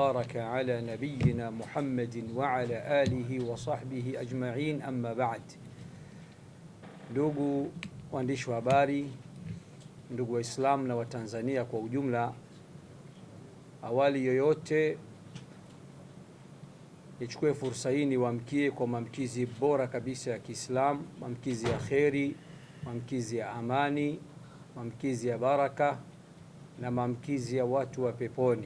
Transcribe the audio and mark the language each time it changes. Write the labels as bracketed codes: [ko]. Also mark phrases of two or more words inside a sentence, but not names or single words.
[ar] وبارك على نبينا محمد وعلى آله وصحبه أجمعين أما بعد. [sw] Ndugu waandishi wa habari, ndugu Waislamu na Watanzania kwa ujumla, awali yoyote nichukue fursa hii niwaamkie kwa maamkizi bora kabisa ya Kiislamu, maamkizi ya kheri, maamkizi ya amani, maamkizi ya baraka na maamkizi ya watu wa peponi.